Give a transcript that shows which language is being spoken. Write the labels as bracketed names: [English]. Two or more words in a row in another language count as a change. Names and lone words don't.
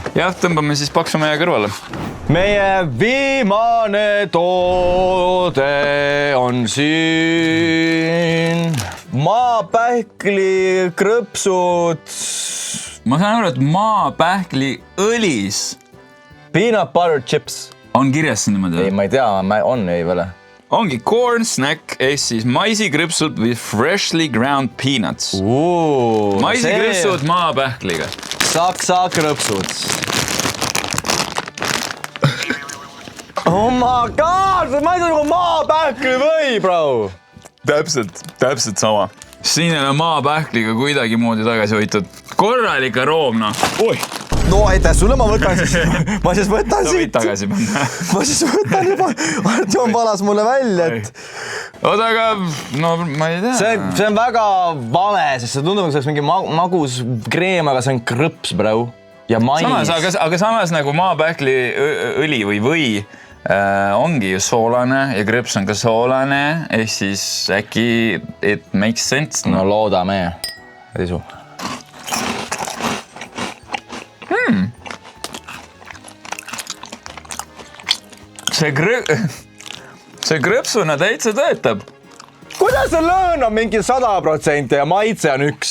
[Estonian] Jah, tõmbame siis paksu meie kõrvale. Meie viimane toode on siin maapähkli krõpsud. Ma saan aru, et maapähkli õlis [English] peanut butter chips. [Estonian] On kirjas siin niimoodi? Ei, ma ei tea, on ei veel. Ongi [English] corn snack [Estonian] ehk siis maisikrõpsud [English] with freshly ground peanuts. [Estonian] Maisikrõpsud maapähkliga. Saksa krõpsud. Oh my god, see maiseb nagu maapähkli või, bro? Täpselt sama. Siin ei ole maapähkliga kuidagi moodi tagasi hoitud. Korralik aroom, noh. No aitäh sulle, ma võtan siis võtan siit. Tagasi panna. Ma siis võtan juba. Artjom valas mulle välja, et... Oota, aga no ma ei tea. See on väga vale, sest see tundub, et see oleks mingi magus kreem, aga see on krõps, bro. Ja mais. Aga samas nagu maapähkli õli või ongi ju soolane ja krõps on ka soolane, ehk siis äkki [English] it makes sense. [Estonian] No loodame. Risu. See krõpsuna täitsa töötab. Kuidas see lõõn on mingi 100% ja maitse on 1?